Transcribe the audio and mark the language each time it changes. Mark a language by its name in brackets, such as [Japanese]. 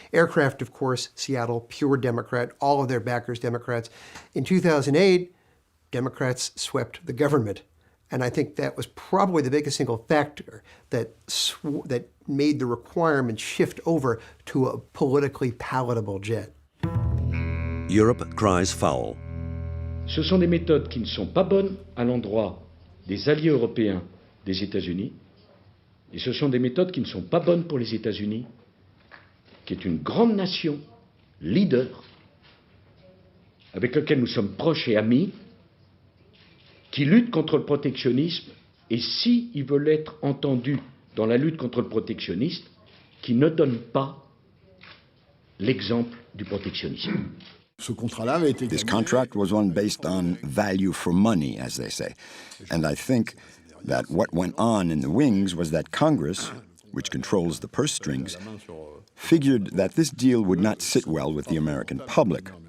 [English] Aircraft, of course, Seattle, pure Democrat. All of their backers, Democrats. In 2008, Democrats swept the government. And I think that was probably the biggest single factor that made the requirement shift over to a politically palatable jet. Europe cries foul. [French] Ce sont des méthodes qui ne sont pas bonnes à l'endroit des alliés européens des États-Unis, et ce sont des méthodes qui ne sont pas bonnes pour les États-Unis, qui est une grande nation, leader, avec laquelle nous sommes proches et amis, qui lutte contre le protectionnisme, et s'ils veulent être entendus dans la lutte contre le protectionnisme, qui ne donne pas l'exemple du protectionnisme. [English] This contract was one based on value for money, as they say. And I think that what went on in the wings was that Congress, which controls the purse strings, figured that this deal would not sit well with the American public.